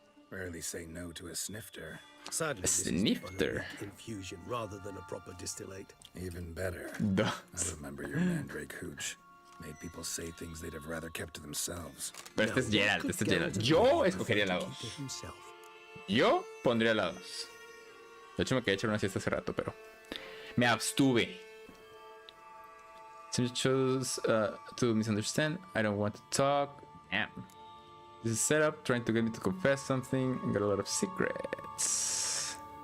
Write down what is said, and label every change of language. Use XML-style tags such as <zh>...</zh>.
<en>Rarely say no to a snifter. Sadly, this is Snifter. an infusion rather than a proper distillate. Even better. Duh. I remember your mandrake hooch. Made people say things they'd have rather kept to themselves.</en> <es>Pero este es Gerald, Yo escogería la 2. Yo pondría la 2. De hecho me quedé echar una siesta hace rato, pero me abstuve.</es> <en>Since you chose to misunderstand, I don't want to talk. Damn. This is set up, trying to get me to confess something, and got a lot of secrets.</en>